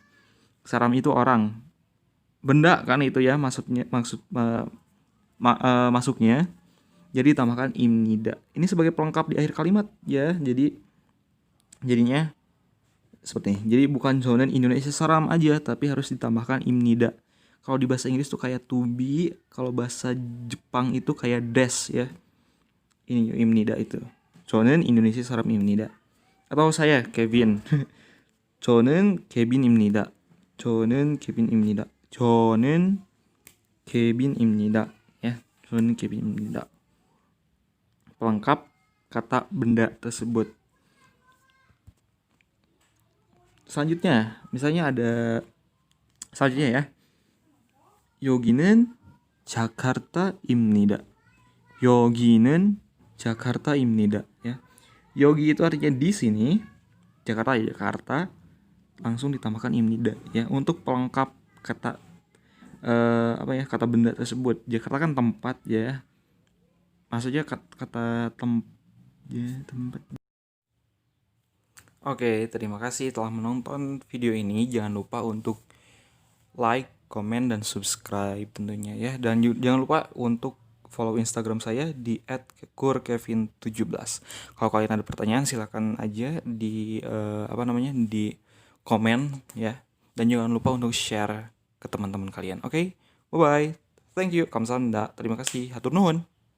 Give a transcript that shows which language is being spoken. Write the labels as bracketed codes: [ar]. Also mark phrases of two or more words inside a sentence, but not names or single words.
[id] Saram itu orang, benda kan itu ya, masuknya. Jadi tambahkan imnida. Ini sebagai pelengkap di akhir kalimat ya. Jadinya seperti ini. Jadi bukan [ko] 저는 Indonesia saram [id] aja, tapi harus ditambahkan imnida. Kalau di bahasa Inggris tuh kayak [en] to be, [id] kalau bahasa Jepang itu kayak des ya. Ini imnida itu. [ko] 저는 Indonesia saram imnida. [id] Atau saya Kevin. [ko] 저는 케빈입니다. 저는 케빈입니다. 저는 케빈입니다. Ya, 저는 케빈입니다. [id] Pelengkap kata benda tersebut. Selanjutnya, misalnya ada selanjutnya ya. [ko] 여기는 자카르타입니다. 여기는 자카르타입니다. [id] Ya. 여기 itu artinya di sini. Jakarta ya Jakarta. Langsung ditambahkan imnida ya untuk pelengkap kata kata benda tersebut. Jakarta kan tempat ya. Maksudnya kata tempat. Oke, terima kasih telah menonton video ini. Jangan lupa untuk like, komen, dan subscribe tentunya ya. Dan jangan lupa untuk follow Instagram saya di @kurkevin17. Kalau kalian ada pertanyaan silahkan aja di di komen ya. Dan jangan lupa untuk share ke teman-teman kalian. Oke? [en] Bye bye. Thank you. [id] Kamsahamnida. Terima kasih. [su] Hatur nuhun.